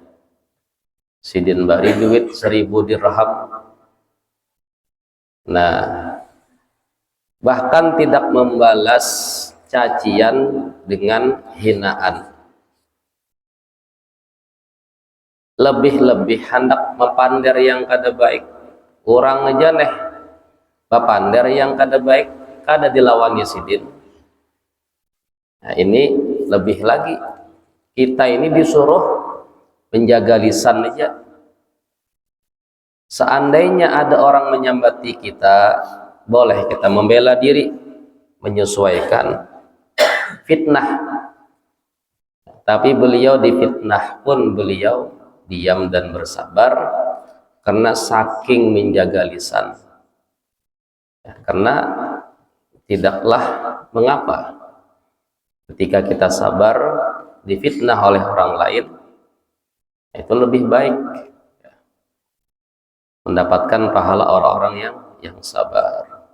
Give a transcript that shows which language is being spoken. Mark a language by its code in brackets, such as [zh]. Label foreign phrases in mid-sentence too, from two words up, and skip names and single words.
[bjn] Sidin bari duit 1000 dirham. [id] Nah, bahkan tidak membalas cacian dengan hinaan. [bjn] Lebih-lebih hendak mepander yang kada baik. Orang aja neh bapander yang kada baik, kada dilawani sidin. [id] Nah, ini lebih lagi. Kita ini disuruh menjaga lisan aja. Seandainya ada orang menyambati kita, boleh kita membela diri, menyesuaikan fitnah. Tapi beliau difitnah pun beliau diam dan bersabar karena saking menjaga lisan. Karena tidaklah mengapa ketika kita sabar difitnah oleh orang lain, itu lebih baik mendapatkan pahala orang-orang yang sabar.